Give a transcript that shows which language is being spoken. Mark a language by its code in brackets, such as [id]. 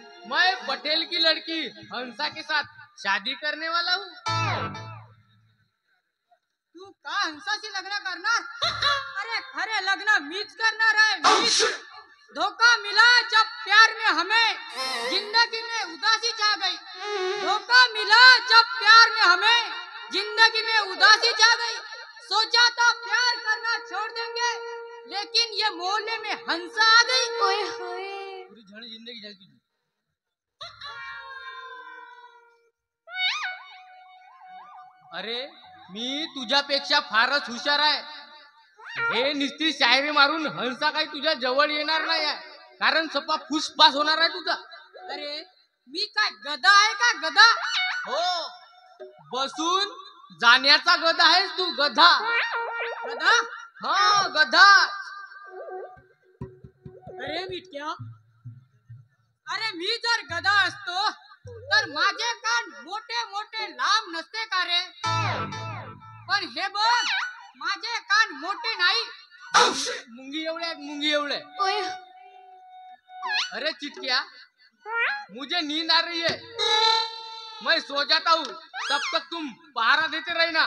[hi] मैं पटेल की लड़की हंसा के साथ शादी करने वाला हूँ. [mr] तू का हंसाशी लग्न करणार? अरे खरे लग्न मीच करणार आहे, मीच. [hi] धोखा मिला जब प्यार में हमें, जिंदगी में उदासी छा गई. धोखा मिला जब प्यार में हमें, जिंदगी में उदासी छा गई. सोचा था प्यार करना छोड़ देंगे, लेकिन ये मोहल्ले में हंसा आ गई. ओए होए, पूरी झड़ी जिंदगी जल गई. [mr] अरे मी तुझ्यापेक्षा फारच हुशार आहे. हे नुसती शायरी मारून हंसा काही तुझ्या जवळ येणार नाही आहे, कारण सपा फुसफास होणार आहे तुझा. अरे मी काय गधा आहे का गधा? हो, बसून जाण्याचा गधा आहेस तू, गधा. गधा? हा, गधा. अरे बिटक्या, अरे मी जर गधा असतो तर माझे कान मोठे मोठे लांब नसते का रे? पण हे बघ, माझे कान मोठे नाही, मुंगी एवढे आहेत, मुंगी एवढे. [hi] अरे चिटकिया, मुझे नींद आ रही है, मैं सो जाता हूँ, तब तक तुम पहारा देते रहना.